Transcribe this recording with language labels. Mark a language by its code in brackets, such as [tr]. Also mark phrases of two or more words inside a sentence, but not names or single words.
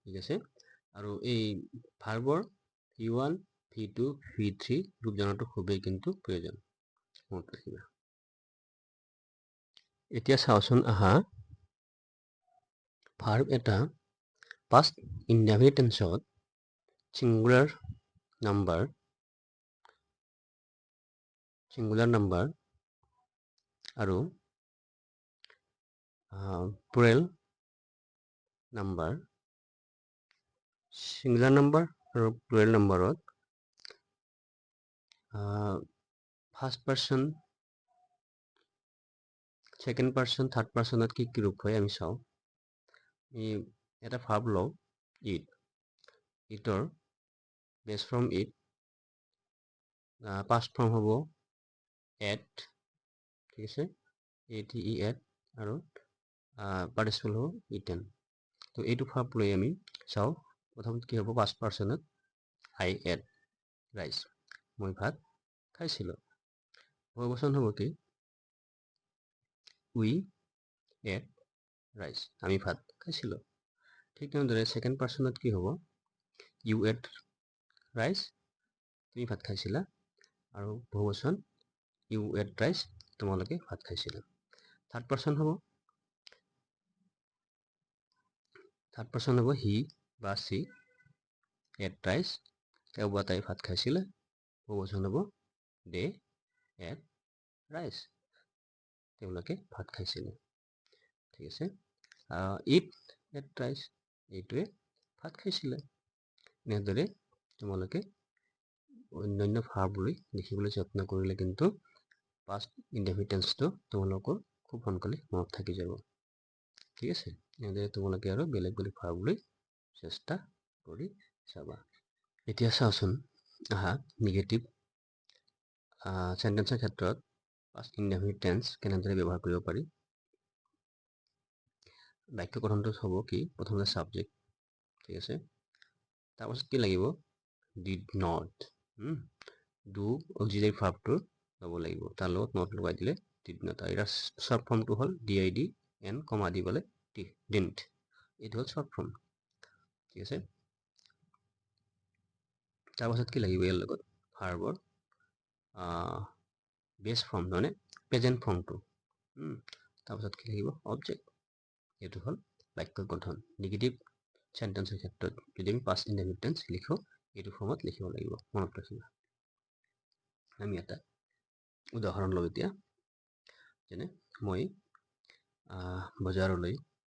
[as] ঠিক আছে আৰু এই ভাৰ্বৰ V1 V2 V3 ৰূপ জনাটো খুবেই কিন্তু প্ৰয়োজন মনত ৰাখিবা এতিয়া চাওচোন আহা ভাৰ্ব এটা [en] past indefinite tenseত singular [as] number আৰু [en] plural number singular number [as] আৰু [en] plural numberত first person second person third personত [as] কি ৰূপ হয় আমি চাওঁ এটা ভাৰ্ব লওঁ ইটৰ [en] base from it past form [as] হ'ব at ঠিক আছে ate আৰু participle হ'ব eaten তো এইটো ভাৰ্ব লৈ আমি চাওঁ প্ৰথমতে কি হ'ব [en] past personত I ate rice [as] মই ভাত খাইছিলোঁ বহুবচন হ'ব কি [en] we ate rice [as] আমি ভাত খাইছিলোঁ ঠিক তেনেদৰে [en] second personত [as] কি হ'ব [en] you ate rice [as] তুমি ভাত খাইছিলা আৰু বহুবচন [en] you ate rice [as] তোমালোকে ভাত খাইছিলা [en] third person [as] হ'ব he বা [en] she ate rice [as] তেওঁ বা তাই ভাত খাইছিলে বহুবচন হ'ব [en] they ate rice [as] তেওঁলোকে ভাত খাইছিলে ঠিক আছে [en] eat ate rice [as] এইটোৱে ভাত খাইছিলে এনেদৰে তোমালোকে অন্যান্য ভাৰ্ব লৈ লিখিবলৈ যত্ন কৰিলে কিন্তু [en] past indefinite tenseটো [as] তোমালোকৰ খুব সোনকালে মনত থাকি যাব ঠিক আছে এনেদৰে তোমালোকে আৰু বেলেগ বেলেগ ভাৰ্ব লৈ চেষ্টা কৰি চাবা এতিয়া চাওচোন আহা [en] negative sentence [as] ক্ষেত্ৰত [en] past indefinite tense [as] কেনেদৰে ব্যৱহাৰ কৰিব পাৰি বাক্য গঠনটো হ'ব কি প্ৰথমতে সাবজেক্ট ঠিক আছে তাৰপাছত কি লাগিব [en] did not do auxiliary [as] ভাৰ্বটো ল'ব লাগিব তাৰ লগত not লগাই দিলে [en] did not [as] এটা [en] short form [as] হ'ল [en] did n [as] কমা দি পেলাই didn't এইটো হ'ল [en] short form [as] ঠিক আছে তাৰপাছত কি লাগিব ইয়াৰ লগত ভাৰ্বৰ [en] base form [as] মানে [en] present form [as] তাৰপাছত কি লাগিব অবজেক্ট এইটো হ'ল বাক্য গঠন [en] negative sentence [as] ক্ষেত্ৰত যদি আমি [en] past indefinite tense [as] লিখো এইটো ফৰ্মত লিখিব লাগিব মনত ৰাখিবা আমি এটা উদাহৰণ লওঁ এতিয়া যেনে মই বজাৰলৈ